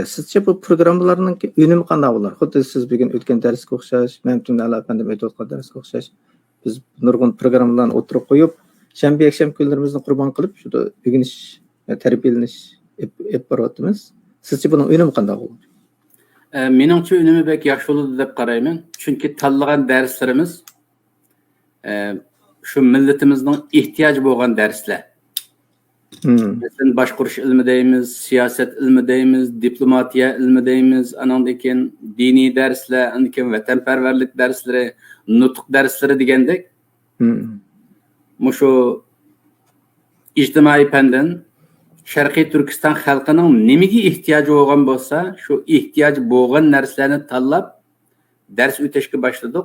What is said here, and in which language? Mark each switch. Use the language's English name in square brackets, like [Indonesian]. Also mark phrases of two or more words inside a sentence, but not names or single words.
[Uzbek] Sizcha bu programmalarning unumi qanday bo'lar? Xuddi siz bugun o'tgan darsga o'xshash, Mehmet Ali afandim o'tgan darsga o'xshash biz nurg'un programmalarni o'tirib qo'yib, shanba yakshanba kunlarimizni qurbon qilib, shu o'rganish, tarbiyalanish ep boryapmiz. Sizcha buning unumi qanday bo'lar? Meningcha unumi bek yaxshi bo'ladi deb qarayman. Chunki tanlagan darslarimiz [Turkish] şu milletimizin ihtiyaç [Uzbek] bo'lgan darslar. Mesela boshqarish ilmi deymiz, siyoset ilmi deymiz, diplomatiya ilmi deymiz, andan keyin diniy darslar, andan keyin vatanparvarlik darslari, nutq darslari degandek. Mushu ijtimoiy fandan Sharqiy Turkiston xalqining nimaga ehtiyoji bo'lgan bo'lsa, shu ehtiyoj bo'lgan narsalarni tanlab dars o'tashga boshladik.